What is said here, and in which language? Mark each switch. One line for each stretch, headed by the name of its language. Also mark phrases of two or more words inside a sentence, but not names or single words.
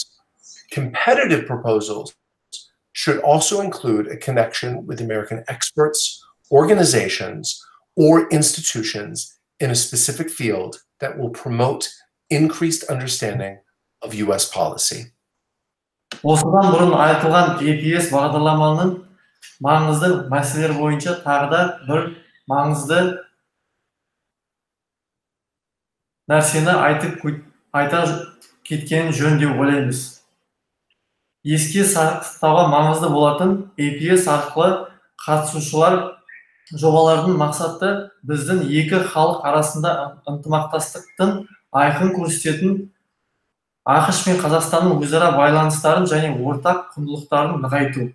English: Competitive proposals should also include a connection with American experts, organizations, or institutions in a specific field that will promote increased understanding of U.S. policy.
Kazakh: Осыдан бұрын айтылған GPS бағдарламаның маңызды мәселелер бойынша тағы да бір маңызды нәрсені айта кеткен жөн деп ойлаймыз. Еске сақтауға маңызды болатын APS арқылы қатысушылар жобалардың мақсаты біздің екі халық арасында ынтымақтастықтың айқын көрсететін ақш пен Қазақстанның өзара байланыстарын және ортақ құндылықтарын нығайту.